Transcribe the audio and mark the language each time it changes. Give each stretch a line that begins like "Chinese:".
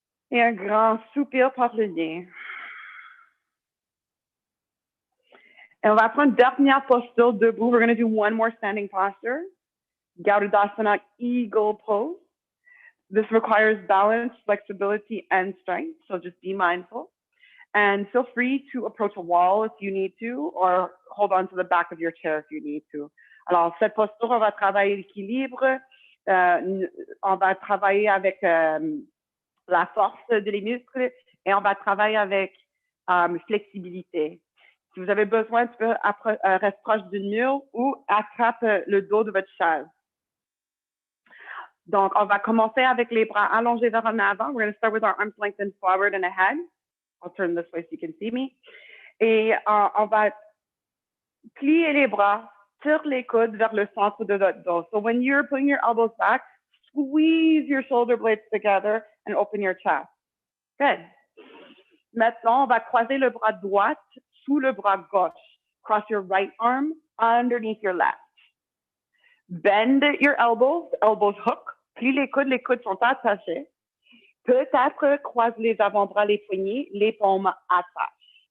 French: Et un grand soupir par le nez. Et on va prendre une dernière posture debout.
English: We're going to do one more standing posture. Garudasana, eagle pose. This requires balance, flexibility, and strength. So just be mindful. And feel free to approach a wall if you need to, or hold on to the back of your chair if you need to.
French: Alors, cette posture, on va travailler l'équilibre. On va travailler avec la force des muscles et on va travailler avec flexibilité. Si vous avez besoin, tu peux rester proche du mur ou attrape le dos de votre chaise. Donc, on va commencer avec les bras allongés vers en avant.
English: We're going to start with our arms lengthened forward and ahead. I'll turn this way so you can see me.
French: Et on va plier les bras, tire les coudes vers le centre de votre dos.
English: So when you're putting your elbows back, squeeze your shoulder blades together and open your chest. Good.
French: Maintenant, on va croiser le bras droit sous le bras gauche.
English: Cross your right arm underneath your left. Bend your elbows, elbows hook.
French: Plie les coudes sont attachés. Peut-être croise les avant-bras, les poignets, les paumes attachent.